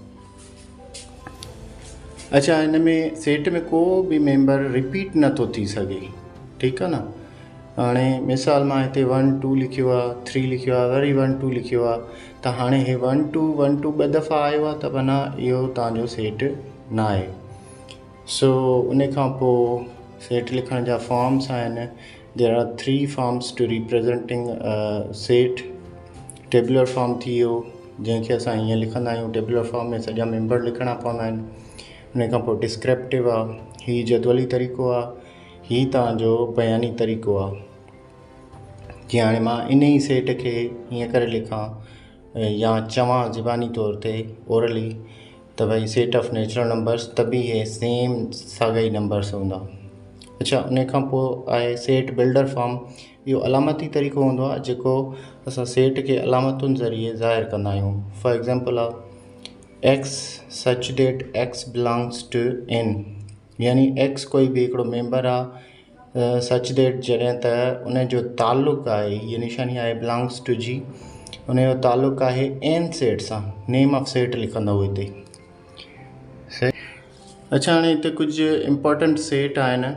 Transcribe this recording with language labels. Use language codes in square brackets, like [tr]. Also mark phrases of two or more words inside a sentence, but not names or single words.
[sd] अच्छा, हिन में सेट में को बि मेंबर रिपीट नथो थी सघे, ठीकु आहे न। हाणे मिसाल मां हिते 1 2 लिखियो आहे, 3 लिखियो आहे, वरी 1 2 लिखियो आहे, त हाणे हे 1 2 1 2 ॿ दफ़ा आयो आहे त माना इहो तव्हांजो सेट न आहे। सो उन खां पोइ सेट लिखण जा फॉर्म्स आहिनि। [en] There are 3 forms to representing set. tabular form [sd] थी वियो, जंहिंखे असां हीअं लिखंदा आहियूं। [en] tabular form [sd] में सॼा मेंबर लिखणा पवंदा आहिनि। उन खां पोइ डिस्क्रिप्टिव आहे, हीउ जदवली तरीक़ो आहे, हीउ तव्हांजो बयानी तरीक़ो आहे। जीअं हाणे मां इन ई सेट खे हीअं करे लिखां या चवां ज़बानी तौर ते ओरली त भई [en] set of natural numbers, [sd] त बि इहे सेम साॻा ई नंबर्स हूंदा। अच्छा, उन खां पोइ आहे [en] set builder form. [sd] इहो अलामती तरीक़ो हूंदो आहे जेको असां सेट खे अलामतुनि ज़रिए ज़ाहिर कंदा आहियूं। [en] for example आहे x such that x belongs to N, [sd] यानी एक्स कोई बि हिकिड़ो मेंबर आहे। [en] such that [sd] जॾहिं त उन जो ताल्लुक़ु आहे, हीअ निशानी आहे [en] belongs to [sd] जी, उन जो ताल्लुक़ु आहे एन सेट सां। [en] name of set [sd] लिखंदव हिते। अच्छा, हाणे हिते कुझु [en] important set [sd] आहिनि।